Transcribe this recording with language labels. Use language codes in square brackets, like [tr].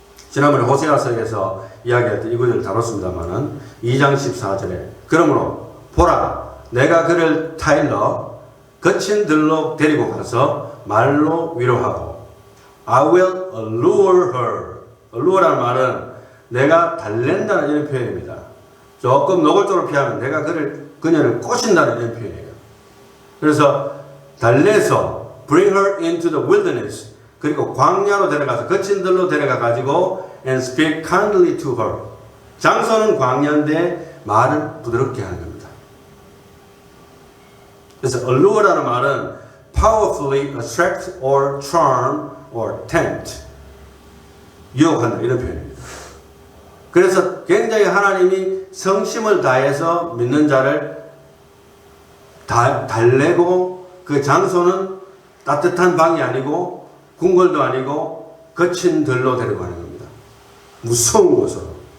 [ko] 지난번에 호세아서에서 이야기할 때 이 구절을 다뤘습니다만은 2장 14절에 그러므로 보라 내가 그를 타일러 거친 들로 데리고 가서 말로 위로하고 [en] I will allure her. [ko] allure라는 말은 내가 달랜다는 이런 표현입니다. 조금 노골적으로 표현하면 내가 그녀를 꼬신다는 이런 표현이에요. 그래서 달래서 [en] bring her into the wilderness, [ko] 그리고 광야로 데려가서 거친 들로 데려가 가지고 [en] and speak kindly to her. [ko] 장소는 광야인데 말은 부드럽게 하는 겁니다. 그래서 allure라는 말은 [en] powerfully attract or charm or tempt, [ko] 유혹한다 이런 표현입니다. 그래서 굉장히 하나님이 성심을 다해서 믿는 자를 달래고, 그 장소는 따뜻한 방이 아니고 궁궐도 아니고 거친 들로 데려가는 겁니다. 무서운 곳으로.